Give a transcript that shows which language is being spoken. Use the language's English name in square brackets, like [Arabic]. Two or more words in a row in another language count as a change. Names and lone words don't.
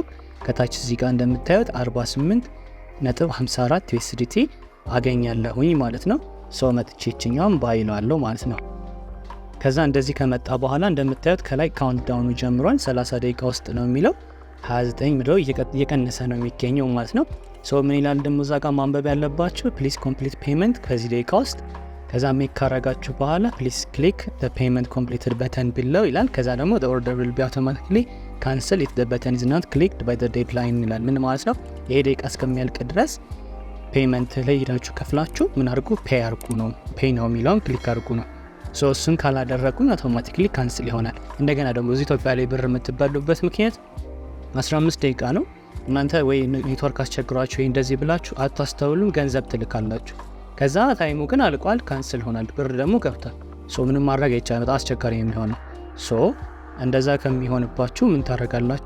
[Amharic] ከታች እዚህ ጋር እንደምታዩት 48.54 USDT አገኛለሁኝ ማለት ነው። ሶ መጥቼ እችኛውን ባይ እለዋለሁ ማለት ነው። ከዛ እንደዚህ ከመጣ በኋላ እንደምታዩት ከላይ ካውንት ዳውኑ ጀምሯል። 30 ደቂቃ ውስጥ ነው የሚለው 29 ብሎ እየቀነሰ ነው የሚገኘው ማለት ነው። ሶ ምን ይላል ደግሞ እዛ ጋር ማንበብ ያለባችሁ [English] please complete payment [Amharic] ከዚህ ደቂቃ ውስጥ። ከዛ ሜክ ካረጋችሁ በኋላ [English] please click the payment completed button below [Amharic] ይላል። ከዛ ደግሞ [English] the order will be automatically cancelled if the button is not clicked by the deadline [Amharic] ይላል። ምን ማለት ነው? ይሄ ደቂቃ እስከሚያልቅ ድረስ ፔመንት ላይ ሄዳችሁ ከፍላችሁ ምን አድርጉ? ፔይ አድርጉ ነው። ፔይ ነው የሚለውን ክሊክ አድርጉ ነው። ሶ እሱን ካላደረጉ [English] automatically cancel [Amharic] ይሆናል። እንደገና ደግሞ እዚህ ኢትዮጵያ ላይ ብር የምትበሉበት ምክንያት 15 ደቂቃ ነው። እናንተ ወይ ኔትወርክ አስቸግሯችሁ ወይ እንደዚህ ብላችሁ አታስተውሉም፣ ገንዘብ ትልካላችሁ። ከዛ ታይሙ ግን አልቋል፣ ካንስል ሆናል፣ ብር ደግሞ ገብቷል። ሶ ምንም ማድረግ አይቻልም፣ በጣም አስቸጋሪ የሚሆነው። ሶ እንደዛ ከሚሆንባችሁ ምን ታደርጋላችሁ?